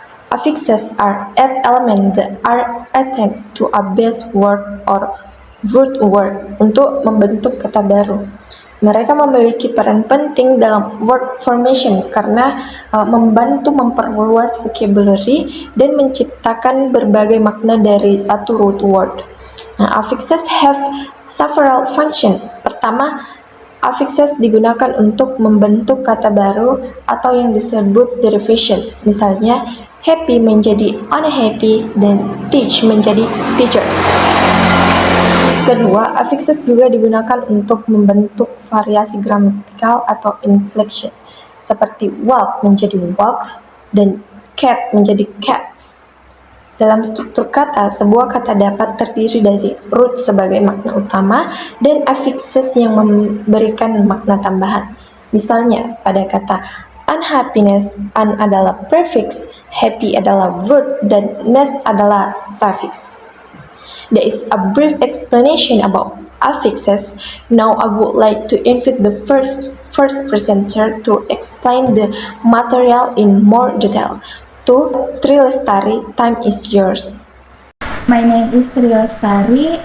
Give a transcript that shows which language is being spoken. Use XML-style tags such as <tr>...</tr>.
<en>Affixes are add elements that are added to a base word or root word</en> <id>untuk membentuk kata baru. Mereka memiliki peran penting dalam word formation karena membantu memperluas vocabulary dan menciptakan berbagai makna dari satu root word.</id> <en>Nah, affixes have several functions.</en> <id>Pertama, affixes digunakan untuk membentuk kata baru atau yang disebut derivation. Misalnya, happy menjadi unhappy dan teach menjadi teacher. Kedua, affixes juga digunakan untuk membentuk variasi gramatikal atau inflection, seperti walk menjadi walk dan cat menjadi cats. Dalam struktur kata, sebuah kata dapat terdiri dari root sebagai makna utama dan affixes yang memberikan makna tambahan. Misalnya, pada kata unhappiness, un adalah prefix, happy adalah root, dan ness adalah suffix.</id> <en>There is a brief explanation about affixes. Now I would like to invite the first presenter to explain the material in more detail. To Tri Lestari, time is yours. My name is Tri Lestari.</en>